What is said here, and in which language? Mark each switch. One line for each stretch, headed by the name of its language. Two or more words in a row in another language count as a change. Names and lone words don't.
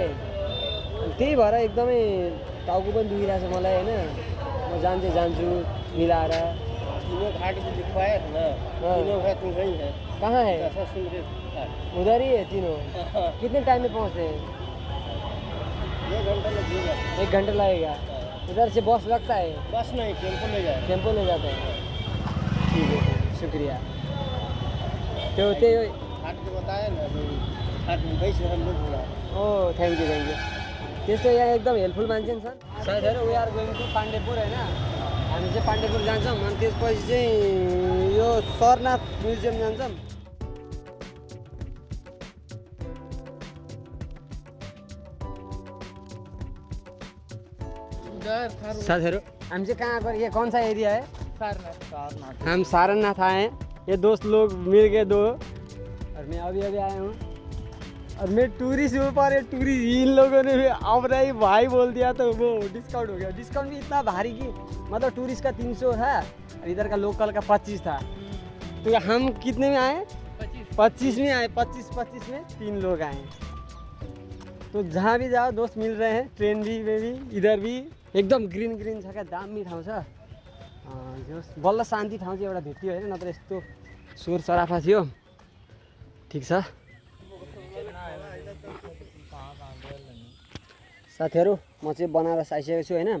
Nepali: त्यही भएर एकदमै टाउको पनि दुखिरहेछ मलाई होइन। म जान्छु मिलाएर।
Hindi: तीनों घाट भी दिखवाए थे ना, तीनों घाट वहीं है। कहाँ है? उधर ही है तीनों। कितने टाइम में पहुँचे? 1 घंटा लगेगा। 1 घंटा लगेगा। उधर से बस लगता है? बस नहीं, टेम्पो ले जाए। टेम्पो ले जाते हैं। ठीक है, शुक्रिया। तो घाट जो बताया ना, घाट वहीं से हम लोग बोला।
English: Oh thank you
Nepali: त्यस्तो यहाँ एकदम हेल्पफुल मान्छे नि छन्। साथीहरू
English: we are going to
Nepali: पाण्डेपुर होइन। हामी चाहिँ पाण्डेपुर जान्छौँ। अनि त्यसपछि चाहिँ यो सरनाथ म्युजियम जान्छौँ। साथीहरू हामी चाहिँ कहाँ गए?
Hindi: ये कौन सा एरिया है? सारनाथ। हम सारनाथ आए हैं। ये दोस्त लोग मिल गए 2 और मैं अभी आया हूँ। और मैं टूरिस्ट ऊपर है, टूरिस्ट इन लोगों ने भी अब नहीं भाई बोल दिया तो वो डिस्काउंट हो गया। डिस्काउंट भी इतना भारी कि मतलब टूरिस्ट का 300 था और इधर का लोकल का 25 था। तो हम कितने में आए? 25 में आए। 25 में 3 लोग आए। तो जहाँ भी जाओ दोस्त मिल रहे हैं। ट्रेन भी में भी इधर भी
Nepali: एकदम ग्रीन छ क्या, दामी ठाउँ छ। बल्ल शान्ति ठाउँ चाहिँ एउटा भेटियो होइन, नत्र यस्तो शोर सराफा थियो। ठिक छ साथीहरू, म चाहिँ बनारस आइसकेको छु होइन।